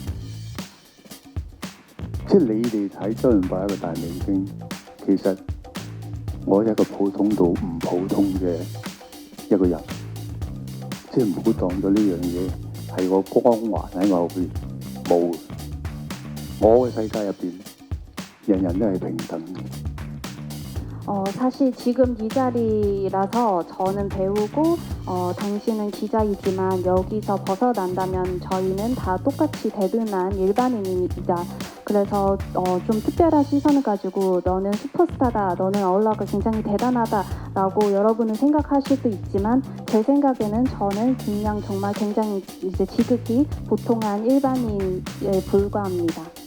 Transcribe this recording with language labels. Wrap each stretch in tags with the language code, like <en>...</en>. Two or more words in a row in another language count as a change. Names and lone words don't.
<yue>即係你哋睇周潤發一個大明星，其實我係一個普通到唔普通嘅一個人，即係唔好當咗呢樣嘢係個光環喺我後邊，冇。我嘅世界入邊。 人人都係平等。</yue> <ko>사실 지금 이 자리라서 저는 배우고 당신은 기자이지만 여기서 벗어난다면 저희는 다 똑같이 대등한 일반인입니다. 그래서 좀 특별한 시선을 가지고 너는 슈퍼스타다, 너는 어울러가 굉장히 대단하다라고 여러분은 생각하실 수 있지만 제 생각에는 저는 그냥 정말 굉장히 이제 지극히 보통한 일반인에 불과합니다.</ko>